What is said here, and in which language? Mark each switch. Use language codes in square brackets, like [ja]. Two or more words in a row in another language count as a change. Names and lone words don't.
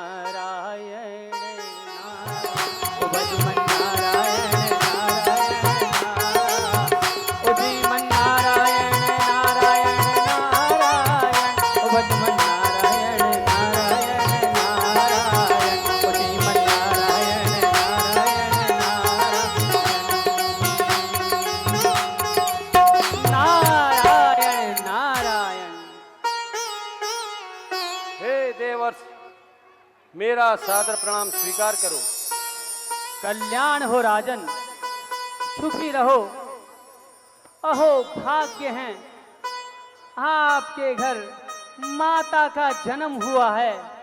[hi] नारायण, ओ भजमन्नारायण नारायण नारायण, ओ श्रीमन्नारायण नारायण नारायण, ओ भजमन्नारायण नारायण नारायण, ओ श्रीमन्नारायण नारायण नारायण। हे देवर्ष, मेरा सादर प्रणाम स्वीकार करो। कल्याण हो राजन, सुखी रहो। अहो भाग्य हैं, आपके घर माता का जन्म हुआ है।